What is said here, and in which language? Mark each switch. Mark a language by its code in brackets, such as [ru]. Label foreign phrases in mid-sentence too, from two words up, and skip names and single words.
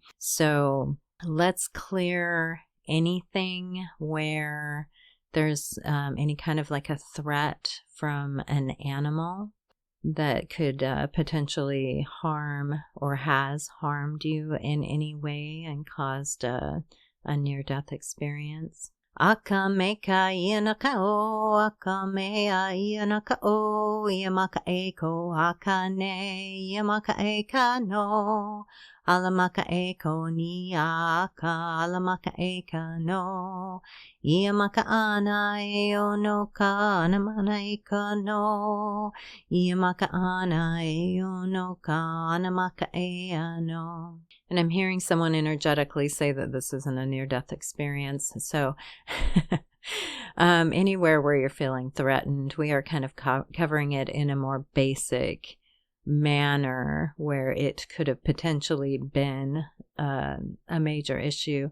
[en] So let's clear anything where there's any kind of like a threat from an animal that could potentially harm or has harmed you in any way and caused a near-death experience. Akameka ianakao, akamea ianakao, iamaka eko akane, iamaka eka no, alamaka eko ni aka, alamaka eka no, iamaka ana eo no ka, anamana eka no, iamaka ana eo no ka, anamaka ea no. And I'm hearing someone energetically say that this isn't a near-death experience. So anywhere where you're feeling threatened, we are kind of covering it in a more basic manner where it could have potentially been a major issue.